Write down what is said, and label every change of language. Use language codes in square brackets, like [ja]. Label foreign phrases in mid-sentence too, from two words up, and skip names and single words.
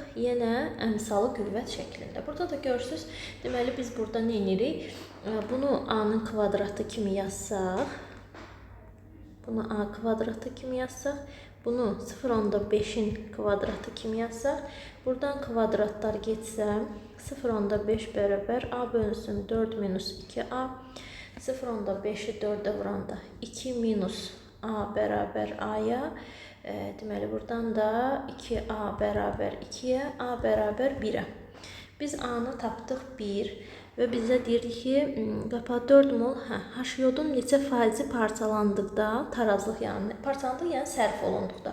[az] Yenə əmsalı qüvvət şəklində. Burada da görürsünüz, deməli biz burada nə edirik? Bunu A-nın kvadratı kimi yazsaq, bunu A kvadratı kimi yazsaq, bunu 0,5-in kvadratı kimi yazsaq, buradan kvadratlar getsə, 0,5 bərabər A bölünsün 4 minus 2A, 0,5-i 4-ə vuranda 2 minus A bərabər A-ya Deməli, buradan da 2A bərabər 2-yə, A bərabər 1-ə. Biz A-nı tapdıq 1 və bizə deyir ki, qapağı 4 mol H-yodun neçə faizi parçalandıqda, tarazlıq parçalandıq, yəni sərf olunduqda.